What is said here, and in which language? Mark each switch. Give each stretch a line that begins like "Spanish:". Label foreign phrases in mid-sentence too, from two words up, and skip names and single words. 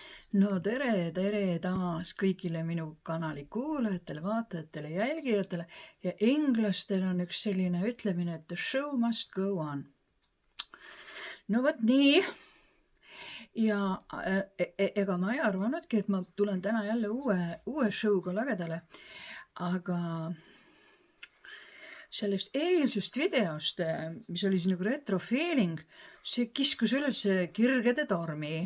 Estonian: No tere taas kõigile minu kanali kuulajatele, vaatajatele, jälgijatele ja inglastel on üks selline ütlemine, et
English: the show must go on.
Estonian: No vot nii. Ja ega ma ei arvanudki, et ma tulen täna jälle uue show'ga lagedale, aga sellest eilsest videost, mis oli siis nagu retrofeeling, see kiskus üles kirgede tormi.